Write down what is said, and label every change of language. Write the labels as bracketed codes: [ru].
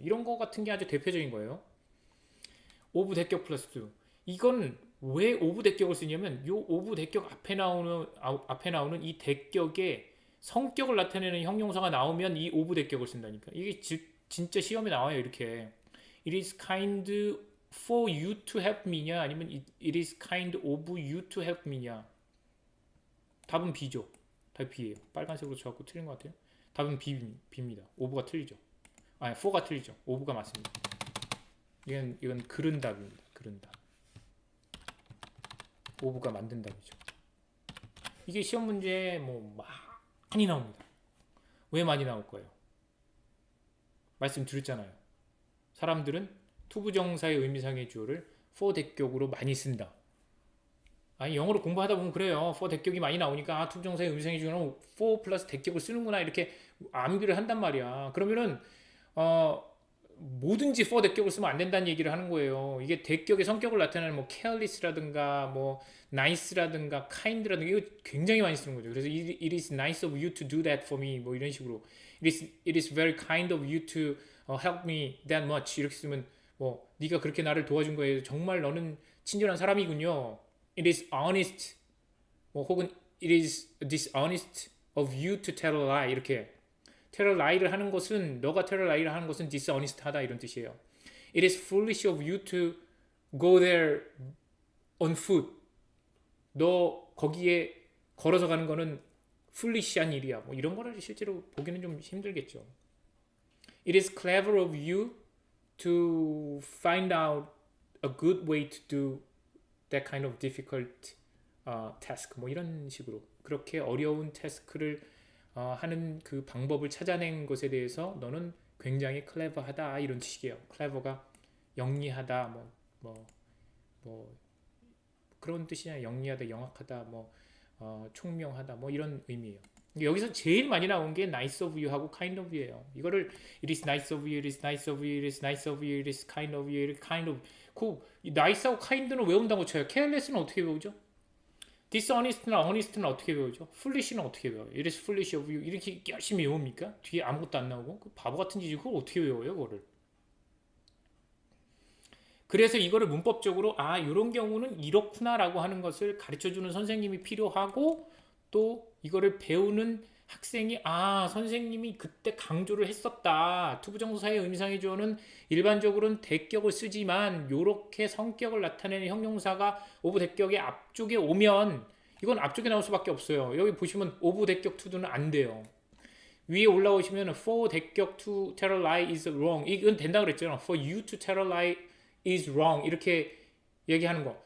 [ko] 이런 거 같은 게 아주 대표적인 거예요. 오브 대격 플러스 2. 이건 왜 오브 대격을 쓰냐면 요 오브 대격 앞에 나오는 이 대격의 성격을 나타내는 형용사가 나오면 이 오브 대격을 쓴다니까. 이게 진짜 시험에 나와요. 이렇게 [en] it is kind for you to help me냐 [ko] 아니면 [en] it is kind of you to help me냐. [ko] 답은 B죠. 답이 B예요. 빨간색으로 쳐갖고 틀린 것 같아요. 답은 B입니다. 오브가 틀리죠. 아니 4가 틀리죠. 오브가 맞습니다. 이건 그른 답입니다. 그른 답. 오브가 만든 답이죠. 이게 시험 문제에 뭐 많이 나옵니다. 왜 많이 나올 거예요? 말씀드렸잖아요. 사람들은 투부정사의 의미상의 주어를 for 대격으로 많이 쓴다. 아니 영어로 공부하다 보면 그래요. for 대격이 많이 나오니까 투부정사의 의미상의 주어는 for 플러스 대격을 쓰는구나 이렇게 암기를 한단 말이야. 그러면은 뭐든지 for 대격을 쓰면 안 된다는 얘기를 하는 거예요. 이게 대격의 성격을 나타내는 뭐 careless라든가 뭐 nice라든가 kind라든가 이거 굉장히 많이 쓰는 거죠. 그래서 [en] it is nice of you to do that for me [ko] 뭐 이런 식으로 [en] it is very kind of you to help me that much [ko] 이렇게 쓰면 뭐 네가 그렇게 나를 도와준 거에 정말 너는 친절한 사람이군요. [en] It is honest [ko] 뭐 혹은 [en] it is dishonest of you to tell a lie [ko] 이렇게 [en] tell a lie [ko] 를 하는 것은 너가 [en] tell a lie를 하는 것은 dishonest하다 [ko] 이런 뜻이에요. [en] It is foolish of you to go there on foot. [ko] 너 거기에 걸어서 가는 거는 foolish한 일이야. 뭐 이런 거를 실제로 보기는 좀 힘들겠죠. [en] It is clever of you to find out a good way to do that kind of difficult task. [ko] 뭐 이런 식으로 그렇게 어려운 태스크를 하는 그 방법을 찾아낸 것에 대해서 너는 굉장히 클레버하다 이런 뜻이에요. 클레버가 영리하다 뭐 그런 뜻이냐 영리하다 영악하다 총명하다 뭐 이런 의미예요. 여기서 제일 많이 나온 게 nice of you 하고 kind of you예요. [en] 이거를 it is nice of you, it is nice of you, it is nice of you, it is kind of you, it is kind of [ko] 그 [en] nice하고 kind는 외운다고 쳐요. [ko] careless는 어떻게 배우죠? dishonest나 honest는 어떻게 배우죠? foolish는 어떻게 배워요? [en] It is foolish of you [ko] 이렇게 열심히 외웁니까? 뒤에 아무것도 안 나오고 그 바보 같은 짓이 그걸 어떻게 외워요? 그거를 그래서 이거를 문법적으로 이런 경우는 이렇구나라고 하는 것을 가르쳐주는 선생님이 필요하고 또 이거를 배우는 학생이 선생님이 그때 강조를 했었다. 투부정사의 의미상의 주어는 일반적으로는 대격을 쓰지만 이렇게 성격을 나타내는 형용사가 오브 대격의 앞쪽에 오면 이건 앞쪽에 나올 수밖에 없어요. 여기 보시면 오브 대격 to는 안 돼요. 위에 올라오시면 [en] for 대격 to tell a lie is wrong [ko] 이건 된다 그랬잖아요. [en] For you to tell a lie is wrong [ko] 이렇게 얘기하는 거.